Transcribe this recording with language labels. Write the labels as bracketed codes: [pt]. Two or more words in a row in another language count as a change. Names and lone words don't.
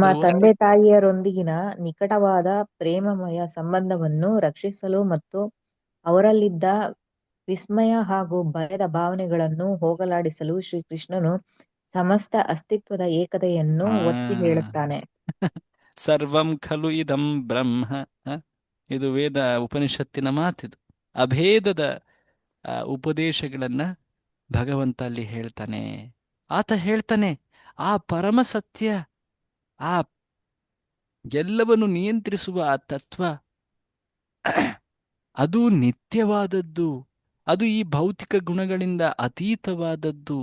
[kn] ಯಾರಾದ್ರೂ ತಂದೆ ತಾಯಿಯರೊಂದಿಗಿನ ನಿಕಟವಾದ ಪ್ರೇಮಮಯ ಸಂಬಂಧವನ್ನು ರಕ್ಷಿಸಲು ಮತ್ತು ಅವರಲ್ಲಿದ್ದ ವಿಸ್ಮಯ ಹಾಗೂ ಭಯದ ಭಾವನೆಗಳನ್ನು ಹೋಗಲಾಡಿಸಲು ಶ್ರೀಕೃಷ್ಣನು ಸಮಸ್ತ ಅಸ್ತಿತ್ವದ ಏಕತೆಯನ್ನು ಒತ್ತಿ ಆ ಹೇಳುತ್ತಾನೆ. [sa] ಸರ್ವಂ ಖಲು ಇದಂ ಬ್ರಹ್ಮ. [kn] ಆ, ಇದು ವೇದ ಉಪನಿಷತ್ತಿನ ಮಾತಿದು. ಅಭೇದದ ಉಪದೇಶಗಳನ್ನ ಭಗವಂತ ಅಲ್ಲಿ ಹೇಳ್ತಾನೆ. ಆತ ಹೇಳ್ತಾನೆ, ಆ ಪರಮ ಸತ್ಯ, ಆ ಎಲ್ಲವನ್ನು ನಿಯಂತ್ರಿಸುವ ಆ ತತ್ವ, ಅದು ನಿತ್ಯವಾದದ್ದು, ಅದು ಈ ಭೌತಿಕ ಗುಣಗಳಿಂದ ಅತೀತವಾದದ್ದು.